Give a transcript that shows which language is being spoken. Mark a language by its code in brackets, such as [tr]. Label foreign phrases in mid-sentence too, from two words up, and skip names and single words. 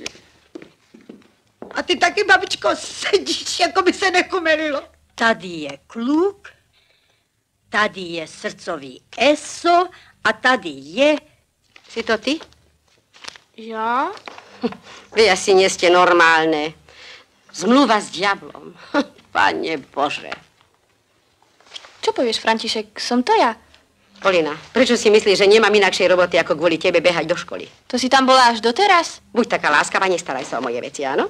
[cs] A ty taky, babičko, sedíš, jako by se nekumelilo. Tady je kluk, tady je srdcový eso a tady je... Jsi to ty? [sk] Jo? Vy asi nie ste normálne. Zmluva s diablom. Pane Bože. Čo povieš, František? Som to ja. Polina, prečo si myslíš, že nemám inakšej roboty, ako kvôli tebe behať do školy? To si tam bola až doteraz? Buď taká láskavá, nestaraj sa o moje veci, áno?